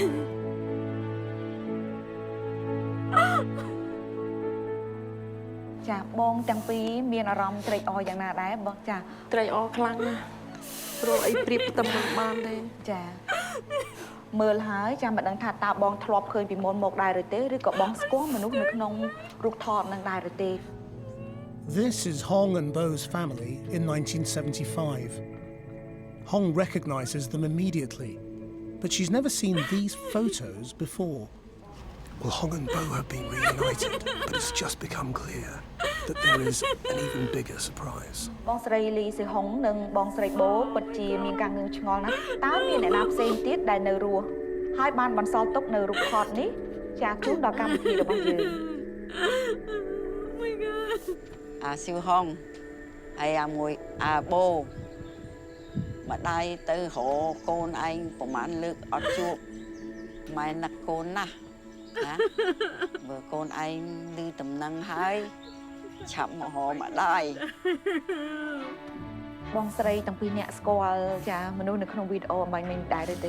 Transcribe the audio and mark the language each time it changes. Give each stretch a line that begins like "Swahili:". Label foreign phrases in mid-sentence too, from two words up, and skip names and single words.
Khmer: ចាបងទាំងពីរមានអារម្មណ៍ត្រេកអរយ៉ាងណាដែរបងចា ត្រេកអរខ្លាំងណាស់ព្រោះអីប្រៀបផ្ទឹមមិនបានទេ ចាមើលហើយចាំមិនដឹងថាតើបងធ្លាប់ឃើញពីមុនមកដែរឬទេឬក៏បងស្គាល់មនុស្សនៅក្នុងរូបថតនឹងដែរឬទេ
English: This is Hong and Bo's family in 1975. Hong recognizes them immediately, but she's never seen these photos before. Well, Hong and Bo have been reunited, but it's just become clear that there is an even bigger surprise.
Khmer: បងស្រីលីស៊ីហុងនិងបងស្រីបូពិតជាមានការងឿងឆ្ងល់ណាស់តើមានអ្នកណាផ្សេងទៀតដែលនៅរស់ហើយបានបន្សល់ទុកនៅរូបថតនេះចាជូនដល់កម្មវិធីរបស់យើង siêu hong hay mùi bô ម្ដាយទៅរកកូនឯងប្រហែលលើកអត់ជួបម៉ែនឹកកូនណាស់ណាបើកូនឯងឮដំណឹងហើយឆាប់មករកម្ដាយ បងស្រីទាំងពីរអ្នកស្គាល់ចាមនុស្សនៅក្នុងវីដេអូអំបញ្ញមិញដែរទេ